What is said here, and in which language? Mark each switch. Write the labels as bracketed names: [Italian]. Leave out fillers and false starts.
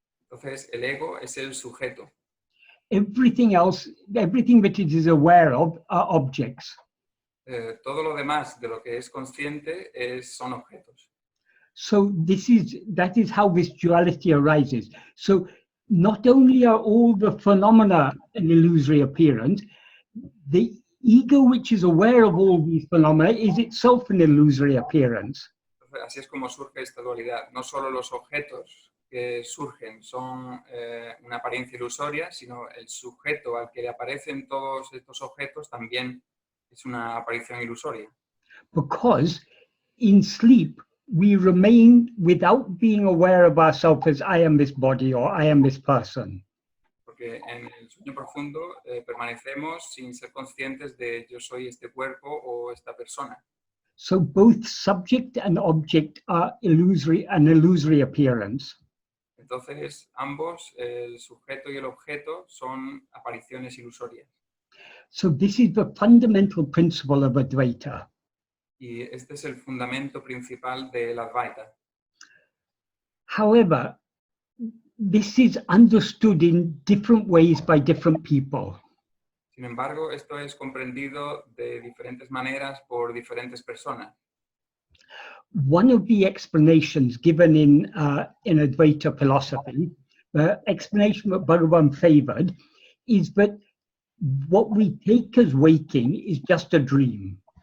[Spanish] Entonces, el ego es el sujeto. [English] Everything else, everything that it is aware of are objects. [Spanish] Todo lo demás de lo que es consciente son objetos. [English] So that is how this duality arises. So not only are all the phenomena an illusory appearance, the ego which is aware of all these phenomena is itself an illusory appearance. [Spanish] Entonces, así es como surge esta dualidad. No solo los objetos que surgen son una apariencia ilusoria, sino el sujeto al que le aparecen todos estos objetos también es una aparición ilusoria. [English] Because in sleep, we remain without being aware of ourselves as I am this body or I am this person. [Spanish] Porque en el sueño profundo permanecemos sin ser conscientes de yo soy este cuerpo o esta persona. [English] So both subject and object are an illusory appearance. [Spanish] Entonces, ambos, el sujeto y el objeto, son apariciones ilusorias. [English] So this is the fundamental principle of Advaita. [Spanish] Y este es el fundamento principal del Advaita. [English] However, this is understood in different ways by different people. [Spanish] Sin embargo, esto es comprendido de diferentes maneras por diferentes personas. [English] One of the explanations given in Advaita philosophy, the explanation that Bhagavan favored, is that what we take as waking is just a dream.